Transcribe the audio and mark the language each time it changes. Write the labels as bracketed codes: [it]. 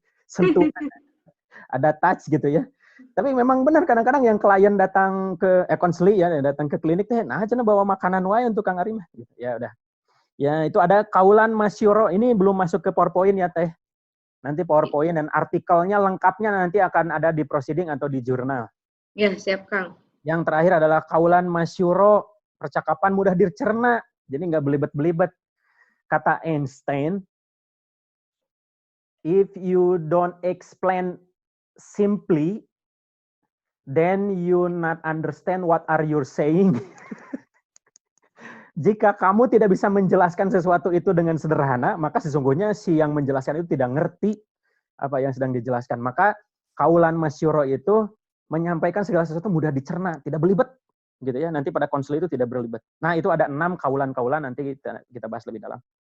[id] Sentuhan, ada touch gitu ya. Tapi memang benar kadang-kadang yang klien datang ke konseli ya, datang ke klinik teh, nah cenah bawa makanan wae untuk Kang Arima gitu. Ya udah. Ya, itu ada kaulan masyuro. Ini belum masuk ke PowerPoint ya, Teh. Nanti PowerPoint dan artikelnya lengkapnya nanti akan ada di proceeding atau di jurnal. Ya, siap, Kang. Yang terakhir adalah kaulan masyuro, percakapan mudah dicerna. Jadi nggak belibet-belibet. [en] Kata Einstein, if you don't explain simply, then you not understand what are you saying. [id] Jika kamu tidak bisa menjelaskan sesuatu itu dengan sederhana, maka sesungguhnya si yang menjelaskan itu tidak ngerti apa yang sedang dijelaskan. Maka kaulan masyuro itu menyampaikan segala sesuatu mudah dicerna, tidak belibet, gitu ya. Nanti pada konsel itu tidak berlibet. Nah, itu ada 6 kaulan-kaulan, nanti kita bahas lebih dalam.